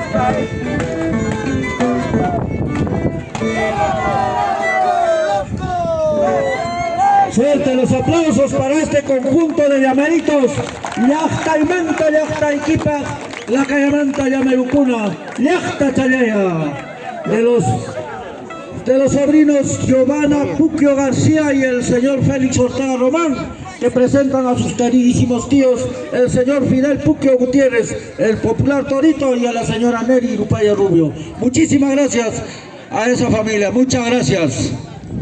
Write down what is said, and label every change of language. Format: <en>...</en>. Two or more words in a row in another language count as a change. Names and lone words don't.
<es>Fuerte los aplausos para este conjunto de llameritos.</es> <qu>Llaqtaymanta llaqtaykipa, Laqaymanta llamerucuna, Llaqta Challaya.</qu> <es>De los sobrinos Giovanna Puquio García y el señor Félix Ortega Román, que presentan a sus queridísimos tíos, el señor Fidel Puquio Gutiérrez, el popular Torito, y a la señora Neri Rupaya Rubio. Muchísimas gracias a esa familia, muchas gracias.</es>